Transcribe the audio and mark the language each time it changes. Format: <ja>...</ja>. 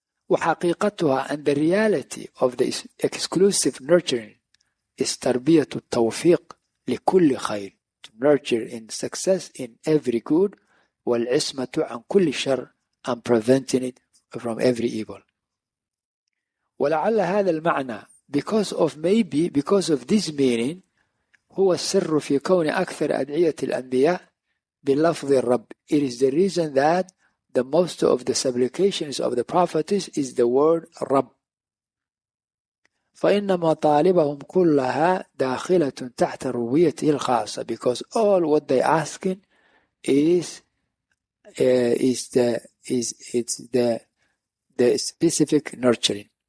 <ar>وحقيقتها,</ar> <en>and the reality of the exclusive nurturing is</en> <ar>تربية التوفيق لكل خير,</ar> <en>to nurture in success in every good,</en> <ar>والعصمة عن كل شر,</ar> <en>and preventing it from every evil.</en> <ar>ولعل هذا المعنى,</ar> <en>because of this meaning,</en> <ar>هو السر في كون أكثر أدعية الأنبياء بلفظ الرب.</ar> <en>It is the reason that the most of the supplications of the prophets is the word رب.</en> <ar>فإن مطالبهم كلها داخلة تحت ربوبيته الخاصة</ar> <en>because all what they asking is it's the specific nurturing.</en>